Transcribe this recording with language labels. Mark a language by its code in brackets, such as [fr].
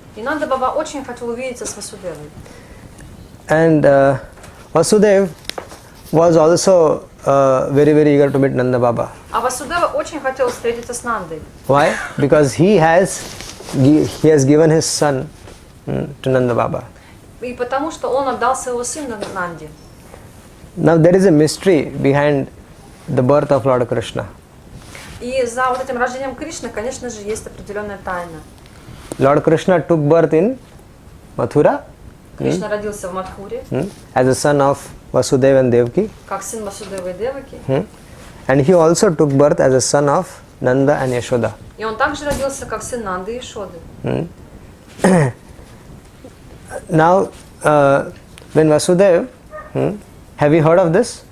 [ru] И Нанда Баба очень хотел увидеться с Васудевой. [en] And Vasudeva was also very, very eager to meet Nanda Baba. [ru] А Васудева очень хотел встретиться с Нандой. [en] Why? Because he has given his son to Nanda Baba. [ru] И потому что он отдал своего сына Нанде. [en] Now there is a mystery behind the birth of Lord Krishna. [ru] И за вот этим рождением Кришны, конечно же, есть определенная тайна. [en] Lord Krishna took birth in Mathura. [ru] Кришна родился в Мадхуре, [en] As a son of Vasudeva and Devaki. [ru] как сын Васудевы и Деваки. [en] And he also took birth as a son of Nanda and Yashoda. [ru] И он также родился как сын Нанды и Ишоды. [en] Now, when Vasudeva, have you heard of this?